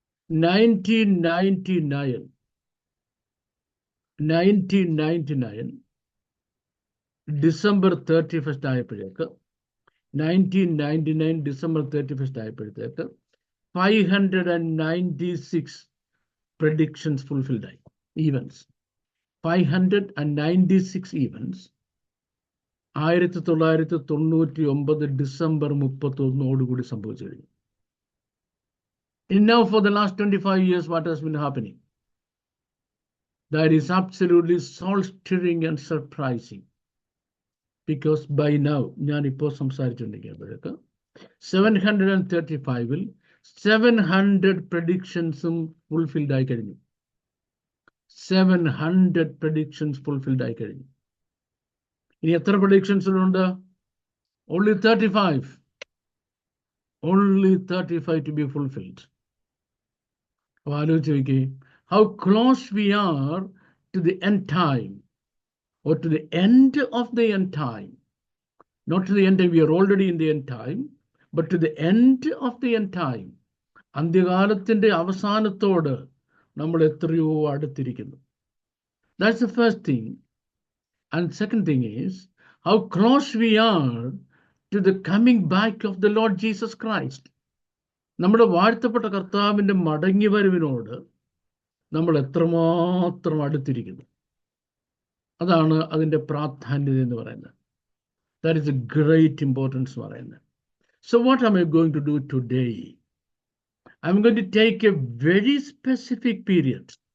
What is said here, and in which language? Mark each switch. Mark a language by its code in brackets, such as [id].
[ml] 1999 December 31 ആയപ്പോഴേക്ക് 1999 December 31 ആയപ്പോഴത്തേക്ക് 596 predictions fulfilled ആയി. Events 596 events 1999 December 31 സംഭവിച്ചു കഴിഞ്ഞു. [en] And now for the last 25 years what has been happening? That is absolutely soul-stirring and surprising. Because by now, [ml] ഞാൻ ഇപ്പോൾ സംസാരിച്ചുകൊണ്ടിരിക്കുമ്പോഴേക്ക് 735-ൽ 700 predictionsഉം fulfilled ആയി കഴിഞ്ഞു. 700 predictions fulfilled ആയി കഴിഞ്ഞു. ഇനി എത്ര പ്രഡിക്ഷൻസിലുണ്ട്? [en] Only 35. Only 35 to be fulfilled. [ml] അപ്പോൾ ആലോചിച്ച് നോക്കിയേ, [en] how close we are to the end time, or to the end of the end time. Not to the end time, we are already in the end time, but to the end of the end time. [ml] അന്ത്യകാലത്തിൻ്റെ അവസാനത്തോട് നമ്മൾ എത്രയോ അടുത്തിരിക്കുന്നു. [en] That's the first thing. And second thing is how close we are to the coming back of the Lord Jesus Christ. [ml] നമ്മുടെ വാഴ്ത്തപ്പെട്ട കർത്താവിൻ്റെ മടങ്ങി വരവിനോട് നമ്മൾ എത്രമാത്രം അടുത്തിരിക്കുന്നു. അതാണ് അതിൻ്റെ പ്രാധാന്യത എന്ന് പറയുന്നത്. [en] That is a great importance [ml] എന്ന് പറയുന്നത്. [en] So what am I going to do today? I'm going to take a very specific period.